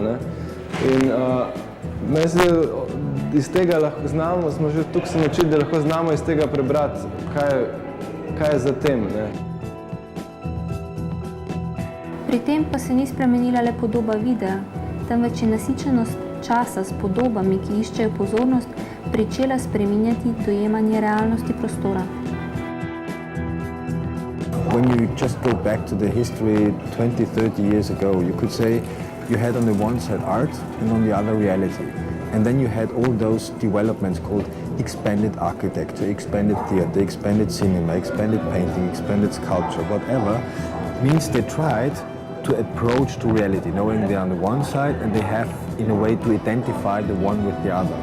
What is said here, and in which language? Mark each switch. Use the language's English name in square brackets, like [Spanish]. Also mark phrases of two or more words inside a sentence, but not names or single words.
[Slovenian] In iz tega lahko znamo, smo že tukaj se naučili, da lahko znamo iz tega prebrati, kaj je za tem. Pri tem pa se ni spremenila le podoba videa, temveč je nasičenost časa s podobami, ki iščejo pozornost, pričela spreminjati dojemanje realnosti prostora. [English] When you just go back to the history 20-30 years ago, you could say you had on the one side art and on the other reality. And then you had all those developments called expanded architecture, expanded theater, expanded cinema, expanded painting, expanded sculpture, whatever, means they tried to approach to reality, knowing they're on the one side and they have, in a way, to identify the one with the other.